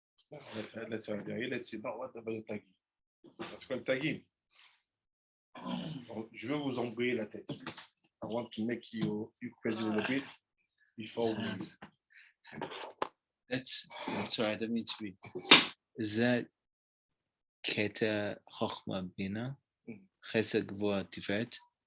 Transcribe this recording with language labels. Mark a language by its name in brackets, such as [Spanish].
[English] Let's see, no, what about the tagging? [French] Parce que le tagging, je veux vous embrouiller la tête. [English] I want to make you crazy a little bit before we... That's sorry, I don't mean to be. Is that Keta Chochma Bina? Chesed Gvura Tiferet?